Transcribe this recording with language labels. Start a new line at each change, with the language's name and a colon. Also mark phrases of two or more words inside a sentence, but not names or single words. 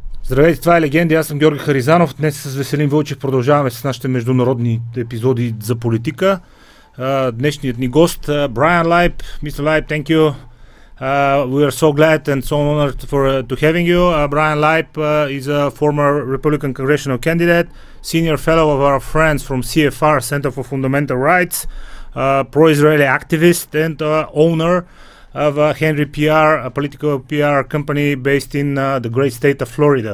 Bulgarian: Здравейте, това е Легенди, аз съм Георги Харизанов. Днес с Веселин Вълчев продължаваме с нашите международни епизоди за политика. Днешният ни гост,
English: Bryan Leib. Mr. Leib, thank you. We are so glad and so honored to having you. Bryan Leib is a former Republican congressional candidate, senior fellow of our friends from CFR, Center for Fundamental Rights, pro-Israeli activist and owner of Henry PR, a political PR company based in the great state of Florida.